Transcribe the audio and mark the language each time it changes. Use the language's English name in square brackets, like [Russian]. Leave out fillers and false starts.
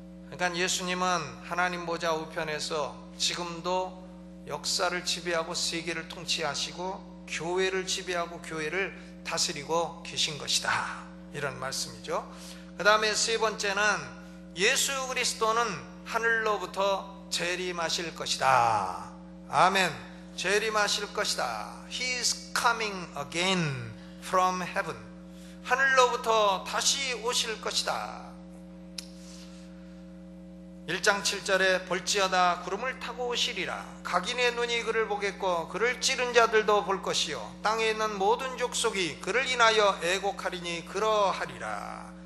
[Korean] 그러니까 예수님은 하나님 보좌 우편에서 지금도 역사를 지배하고 세계를 통치하시고 교회를 지배하고 교회를 다스리고 계신 것이다 이런 말씀이죠. 그 다음에 세 번째는 예수 그리스도는 하늘로부터 재림하실 것이다. 아멘. 재림하실 것이다. [English] He is coming again from heaven. [Korean] 하늘로부터 다시 오실 것이다. 1장 7절에 볼지어다 구름을 타고 오시리라. 각인의 눈이 그를 보겠고 그를 찌른 자들도 볼 것이요 땅에 있는 모든 족속이 그를 인하여 애곡하리니 그러하리라.